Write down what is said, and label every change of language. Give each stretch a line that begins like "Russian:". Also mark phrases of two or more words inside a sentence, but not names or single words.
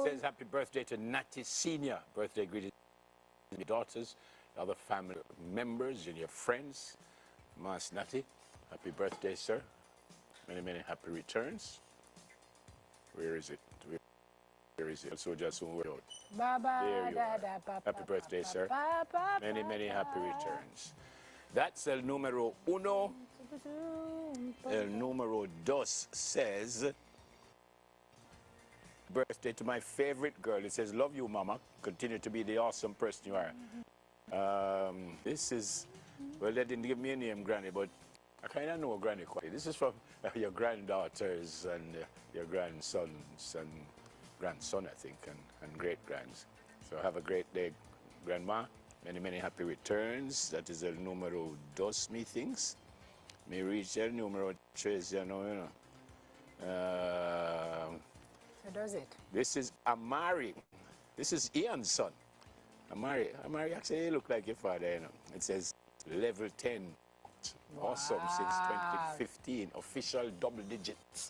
English: It says happy birthday to Natty Senior. Birthday greetings to your daughters, other family members, and your friends. Mas Natty, happy birthday, sir. Many, many happy returns. Where is it? Where is it? So just one word out. Baba, There you da, are. da, ba, Happy ba, birthday, ba, sir. ba, ba, Many, ba, many ba. happy returns. That's
Spanish: el numero uno. El numero dos
English: says, birthday to my favorite girl. It says, love you, mama. Continue to be the awesome person you are. This is, well, they didn't give me a name, Granny, but I kind of know Granny quite. This is from your granddaughters and your grandsons and grandson, I think, and great-grands. So have a great day, Grandma. Many, many happy returns. That is
Spanish: el número dos,
English: methinks. Me reach
Spanish: el número tres,
English: you know. So does it? This is Amari. This is Ian's son. Amari actually look like your father, you know. It says level 10. Awesome since 2015. Official double digits.